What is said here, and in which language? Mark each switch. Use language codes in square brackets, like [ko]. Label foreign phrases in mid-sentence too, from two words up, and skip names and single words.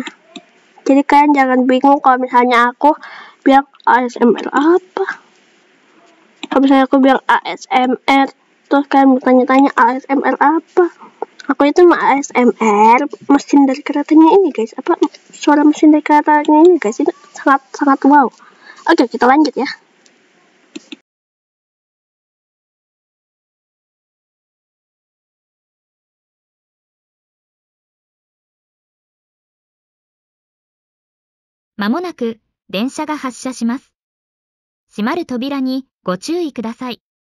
[id] Jadi kalian jangan bingung kalau misalnya aku bilang ASMR apa. Kalau misalnya aku bilang ASMR, terus kalian bertanya-tanya ASMR apa. Aku itu ASMR mesin dari keretanya ini guys. Apa suara mesin dari keretanya ini guys, itu sangat wow. Oke, kita lanjut ya. [ja] まもなく電車が発車します。閉まる扉にご注意ください。